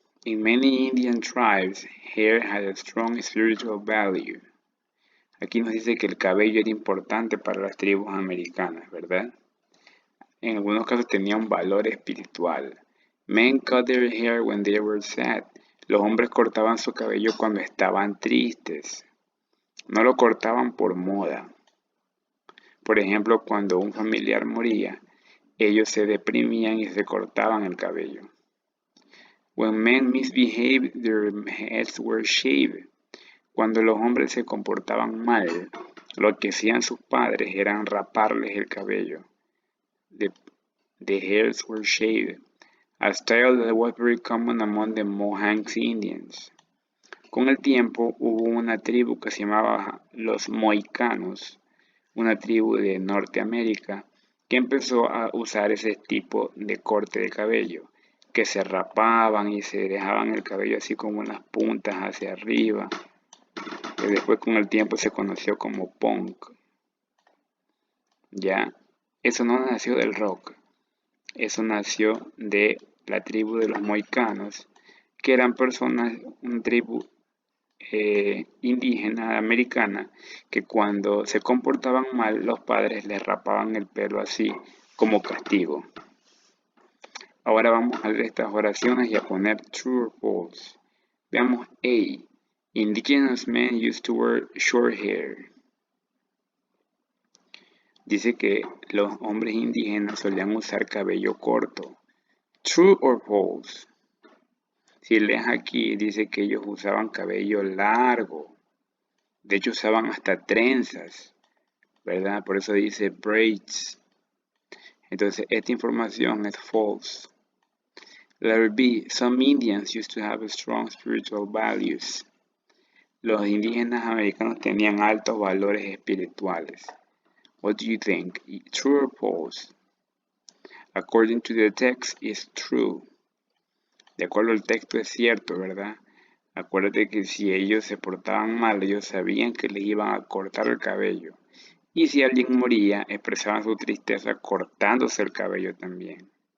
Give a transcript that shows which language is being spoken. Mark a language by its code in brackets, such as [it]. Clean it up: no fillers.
[en] In many Indian tribes, hair had a strong spiritual value. [es] Aquí nos dice que el cabello era importante para las tribus americanas, ¿verdad? En algunos casos tenía un valor espiritual. [en] Men cut their hair when they were sad. [es] Los hombres cortaban su cabello cuando estaban tristes. No lo cortaban por moda. Por ejemplo, cuando un familiar moría, ellos se deprimían y se cortaban el cabello. [en] When men misbehaved, their heads were shaved. [es] Cuando los hombres se comportaban mal, lo que hacían sus padres era raparles el cabello. [en] The hairs were shaved, a style that was very common among the Mohawk Indians. [es] Con el tiempo hubo una tribu que se llamaba los Mohicanos. una tribu de Norteamérica que empezó a usar ese tipo de corte de cabello, que se rapaban y se dejaban el cabello así como unas puntas hacia arriba, que después con el tiempo se conoció como punk. Ya, eso no nació del rock, eso nació de la tribu de los moicanos, que eran personas, una tribu indígena americana, que cuando se comportaban mal los padres les rapaban el pelo así como castigo. Ahora vamos a leer estas oraciones y a poner [en] true or false. [es] Veamos A. [en] Indigenous men used to wear short hair. [es] Dice que los hombres indígenas solían usar cabello corto. [en] True or false. [es] Si lees aquí, dice que ellos usaban cabello largo. De hecho, usaban hasta trenzas, ¿verdad? Por eso dice braids. Entonces, esta información es false. [en] Letter B. Some Indians used to have strong spiritual values. [es] Los indígenas americanos tenían altos valores espirituales. [en] What do you think? True or false? According to the text, it's true. [es] De acuerdo al texto es cierto, ¿verdad? Acuérdate que si ellos se portaban mal, ellos sabían que les iban a cortar el cabello. Y si alguien moría, expresaban su tristeza cortándose el cabello también.